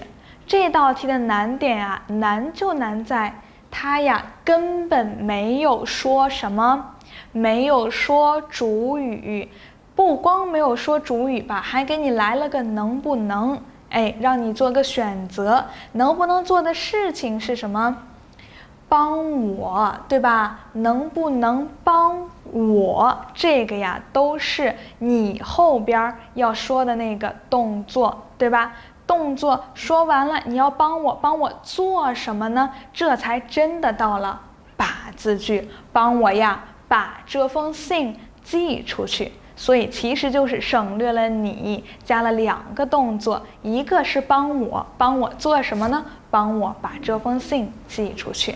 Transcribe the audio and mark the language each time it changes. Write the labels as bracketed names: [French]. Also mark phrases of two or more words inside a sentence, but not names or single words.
[Chinese] 這道題的難點啊，難就難在它呀根本沒有說什麼，沒有說主語，不光沒有說主語吧，還給你來了個能不能，哎，讓你做個選擇，能不能做的事情是什麼？幫我，對吧？能不能幫我？這個呀，都是你後邊要說的那個動作，對吧？動作說完了，你要幫我做什麼呢？這才真的到了把字句，幫我呀，把這封信寄出去。所以其實就是省略了你，加了2個動作，一個是幫我做什麼呢？幫我把這封信寄出去。